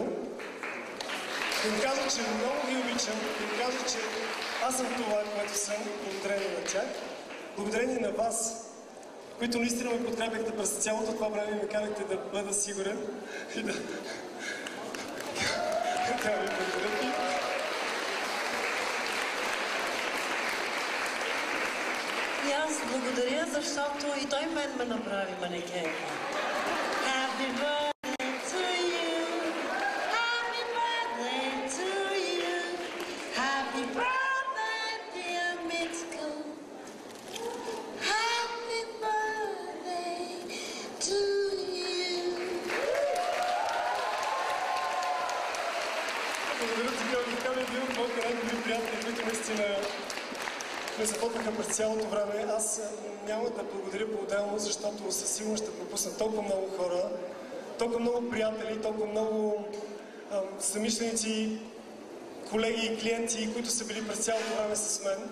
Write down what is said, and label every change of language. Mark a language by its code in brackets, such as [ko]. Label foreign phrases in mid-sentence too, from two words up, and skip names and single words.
[bg] Да им кажа, че много ви обичам, да им кажа, че аз съм това, което съм, благодарение на тях, благодарение на вас, които наистина ме подкрепяхте през цялото това време и ме карахте да бъда сигурен и да... Трябва ви благодаря. И аз благодаря, защото и той мен ме направи манекен. [en] Happy birthday to you, happy birthday to you, happy birthday dear Mitko, happy birthday to you. [bg] Благодаря ти, Георги. Така ми е бил моите най-добри приятели, които наистина ме започнаха през цялото време. Аз няма да благодаря по-отделно, защото със сигурност ще пропусна толкова много хора, толкова много приятели, толкова много съмишленици, колеги и клиенти, които са били през цялото време с мен.